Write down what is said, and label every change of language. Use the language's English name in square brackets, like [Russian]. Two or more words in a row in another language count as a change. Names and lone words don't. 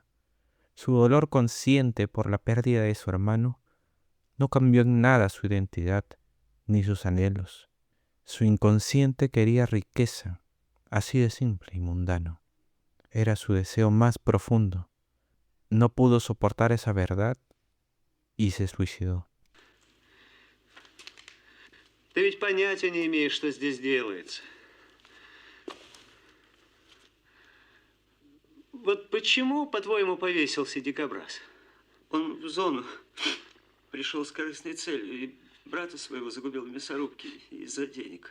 [Spanish] Su dolor consciente por la pérdida de su hermano no cambió en nada su identidad ni sus anhelos. Su inconsciente quería riqueza, así de simple y mundano. Era su deseo más profundo. No pudo soportar esa verdad y se suicidó. [Russian] Ты ведь понятия не имеешь, что здесь делается. Вот почему, по-твоему, повесился дикобраз? Он в зону пришел с корыстной целью и брата своего загубил в мясорубке из-за денег.